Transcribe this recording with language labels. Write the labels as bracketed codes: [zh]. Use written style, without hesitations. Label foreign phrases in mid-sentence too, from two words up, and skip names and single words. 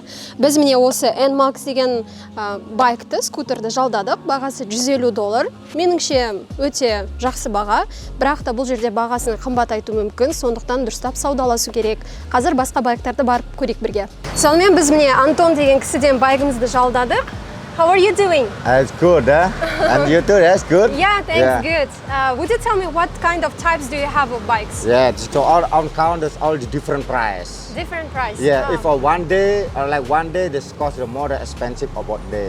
[kk] Біз міне осы N-Max деген байкты, скутерді жалдадық. Бағасы $150. Меніңше өте жақсы баға. Бірақ та бұл жерде бағасын қымбат айту мүмкін, сондықтан дұрыстап саудаласу керек. Қазір басқа байктарды барып көрейік бірге. Сонымен біз міне Антон деген кісіден байкымызды жалдадық. [en] How are you doing? It's good, and you too, that's good? Yeah, thanks, good. Would you tell me what kind of types do you have of bikes? Yeah, so all on count is all the different price. Different price? Yeah, if for one day, or like one day, this cost more expensive about day.